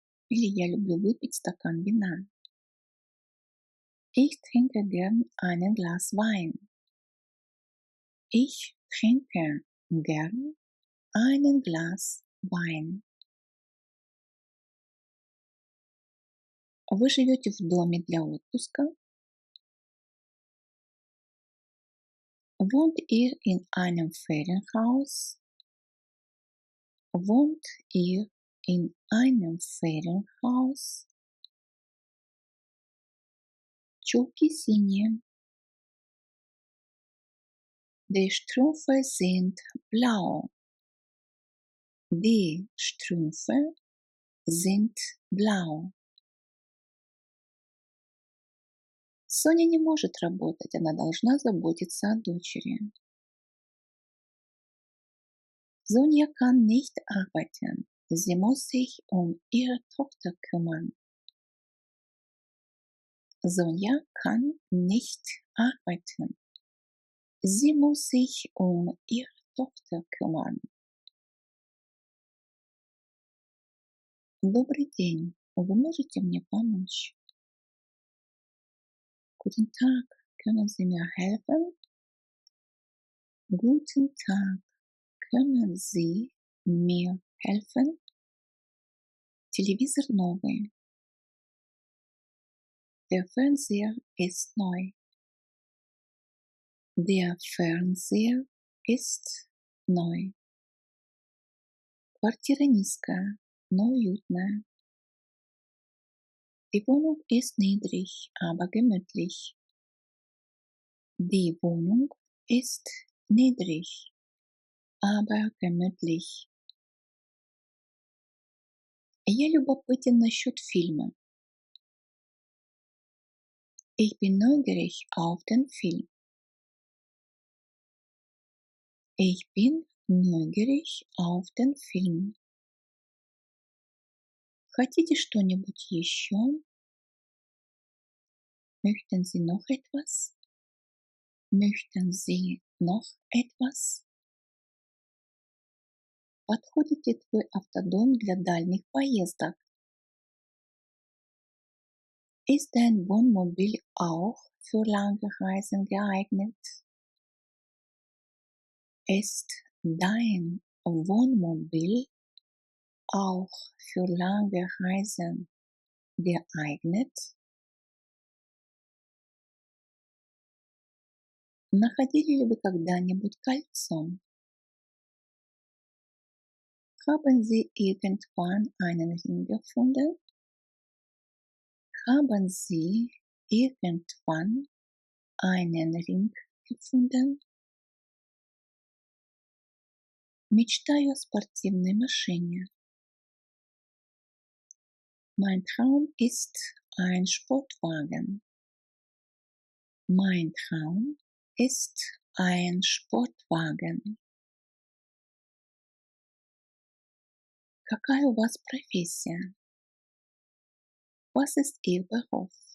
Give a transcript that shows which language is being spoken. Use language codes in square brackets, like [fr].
[ru] Или я люблю выпить стакан вина. [de] Ich trinke gern ein Glas Wein. Ich trinke gern ein Glas Wein. [ru] Вы живете в доме для отпуска? [de] Wohnt ihr in einem Ferienhaus? Wohnt ihr in einem Ferienhaus? [ru] Чулки синие. [de] Die Strümpfe sind blau. Die Strümpfe sind blau. [ru] Соня не может работать, она должна заботиться о дочери. [de] Sonja kann nicht arbeiten, sie muss sich um ihre Tochter kümmern. Sonja kann nicht arbeiten, sie muss sich um ihre Tochter kümmern. [ru] Добрый день, вы можете мне помочь? [de] Guten Tag, können Sie mir helfen? Guten Tag, können Sie mir helfen? [ru] Телевизор новый. [de] Der Fernseher ist neu. Der Fernseher ist neu. [ru] Квартира низкая, но уютная. [de] Die Wohnung ist niedrig, aber gemütlich. Die Wohnung ist niedrig, aber gemütlich. [ru] Я любопытен насчет фильма. [de] Ich bin neugierig auf den Film. Ich bin neugierig auf den Film. [ru] Хотите что-нибудь еще? [de] Möchten Sie noch etwas? Möchten Sie noch etwas? [ru] Подходит ли твой автодом для дальних поездок? [de] Ist dein Wohnmobil auch für lange Reisen geeignet? Ist dein Wohnmobil auch für lange Reisen geeignet? [ru] Находили ли вы когда-нибудь кольцо? [de] Haben Sie irgendwann einen Ring gefunden? Haben Sie irgendwann einen Ring gefunden? [ru] Мечтаю о спортивной машине. [de] Mein Traum ist ein Sportwagen. Mein Traum ist ein Sportwagen. [ru] Какая у вас профессия? [de] Was ist Ihr Beruf?